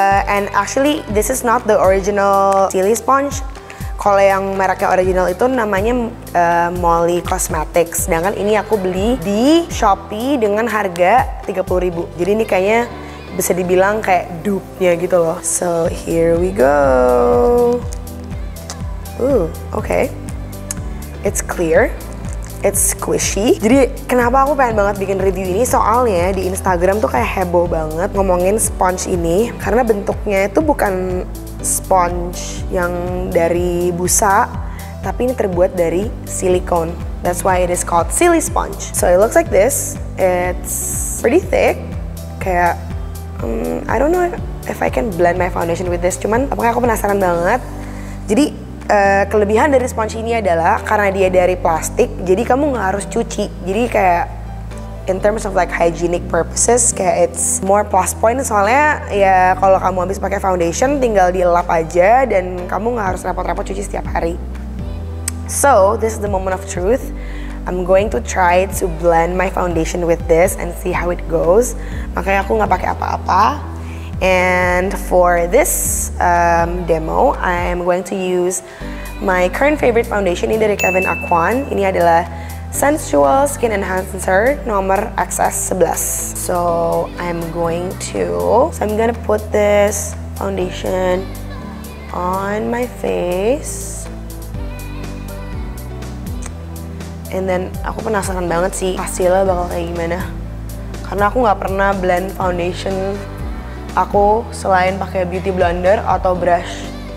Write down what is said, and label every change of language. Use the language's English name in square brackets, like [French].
[English] And actually this is not the original Silly Sponge. [Indonesian] Kalau yang mereknya original itu namanya Molly Cosmetics. Sedangkan ini aku beli di Shopee dengan harga 30.000. Jadi ini kayaknya bisa dibilang kayak dupe-nya gitu loh. [English] So here we go. Okay. It's clear. It's squishy. [Indonesian] Jadi kenapa aku pengen banget bikin review ini? Soalnya di Instagram tuh kayak heboh banget ngomongin sponge ini. Karena bentuknya itu bukan sponge yang dari busa, tapi ini terbuat dari silikon. [English] That's why it is called Silly Sponge. So it looks like this. It's pretty thick. [Indonesian] Kayak [English] I don't know if I can blend my foundation with this. [Indonesian] Cuman apakah aku penasaran banget. Jadi kelebihan dari sponge ini adalah karena dia dari plastik, jadi kamu nggak harus cuci. Jadi kayak [English] in terms of like hygienic purposes, [Indonesian] kayak [English] it's more plus point. [Indonesian] Soalnya ya kalau kamu habis pakai foundation tinggal dilap aja dan kamu nggak harus repot-repot cuci setiap hari. [English] So this is the moment of truth. I'm going to try to blend my foundation with this and see how it goes. [Indonesian] Makanya aku nggak pakai apa-apa. [English] And for this demo, I'm going to use my current favorite foundation [Indonesian] ini dari [English] Kevyn Aucoin. [Indonesian] Ini adalah Sensual Skin Enhancer nomor XS11. [English] So I'm gonna put this foundation on my face. [Indonesian] And then aku penasaran banget sih hasilnya bakal kayak gimana. Karena aku nggak pernah blend foundation aku selain pakai beauty blender atau brush.